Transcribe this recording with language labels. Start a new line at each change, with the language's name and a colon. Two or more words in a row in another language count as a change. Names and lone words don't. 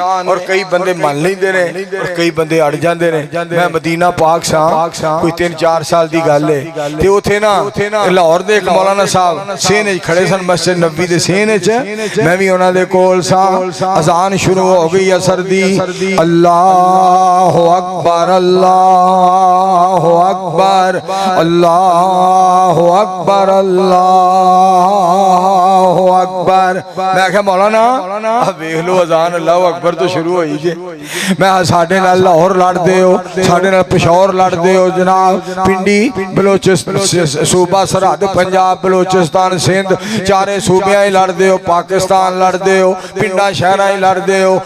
Punjabi: اور کئی بندے من لیندے نے اور کئی بندے اڑ جاندے نے. میں مدینہ پاک سا کوئی 3-4 سال کی گل ہے تے اوتھے نا لاہور دے ایک مولانا صاحب سہنے کھڑے سن مسجد نبوی دے سہنے چ، میں بھی انہاں دے کول سا. اذان شروع ہو گئی عصر دی,
Arabic: الله أكبر الله أكبر الله أكبر الله أكبر.
Punjabi: میں کیہا مولانا ویکھ لو اذان
Arabic: الله أكبر
Punjabi: توں شروع ہوئی جے. میں ساڈے نال لاہور لڑدے ہو، ساڈے نال پشاور لڑدے ہو جناب، پنڈی بلوچستان صوبہ سرحد پنجاب بلوچستان سندھ چارے صوبیاں ہی لڑدے ہو، پاکستان لڑدے ہو، پنڈا شہر ہی لڑدے ہو.